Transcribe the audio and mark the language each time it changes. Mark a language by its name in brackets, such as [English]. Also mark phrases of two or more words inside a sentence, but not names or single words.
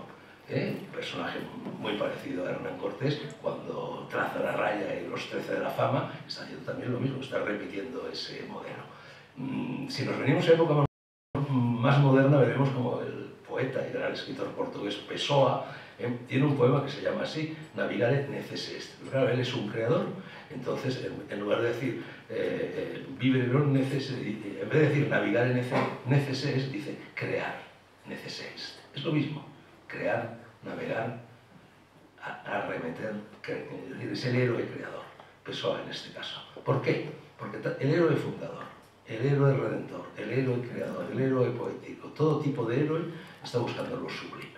[Spanish] Un personaje muy parecido a Hernán Cortés, cuando traza la raya y los 13 de la fama, está haciendo también lo mismo, está repitiendo ese modelo. Si nos venimos a época más moderna, veremos como el poeta y gran escritor portugués Pessoa tiene un poema que se llama así, [Latin] Navigare necesse est. [Spanish] Claro, él es un creador, entonces en lugar de decir [Latin] vivere non necesse, [Spanish] en vez de decir [Latin] navigare necesse est, [Spanish] dice crear [Latin] necesse est. [Spanish] Es lo mismo. Crear, navegar, arremeter, es el héroe creador, Pessoa en este caso. ¿Por qué? Porque el héroe fundador, el héroe redentor, el héroe creador, el héroe poético, todo tipo de héroe está buscando lo sublime.